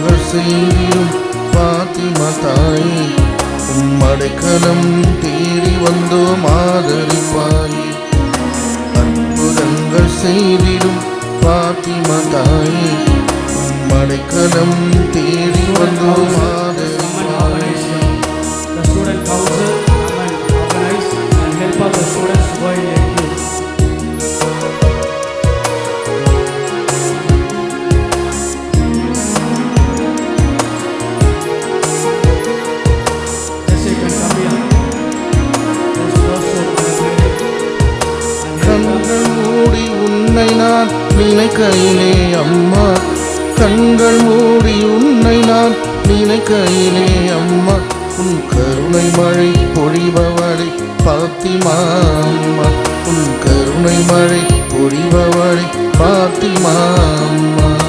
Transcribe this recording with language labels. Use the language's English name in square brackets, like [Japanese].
[Tamil] செய்திடும் பாத்திமா தாயே, உம் அடைக்கலம் தேடி வந்தோம் ஆதரிப்பாயே. அற்புதங்கள் செய்திடும் பாத்திமா தாயே, உம் அடைக்கலம் தேடி வந்தோம் ஆதரிப்பாயே. [English] The student council come and organize and help us the students to go in a queue. Yes, you can come here. Let's also celebrate and help us. [Tamil] கண்கள் மூடி உன்னை நான் நினைக்கையிலே அம்மா, கண்கள் மூடி உன்னை நான் நினைக்கையிலே அம்மா, உன் கருணை மழை பொழிபவளே பாத்திமா அம்மா, உன் கருணை மழை பொழிபவளே பாத்திமா அம்மா.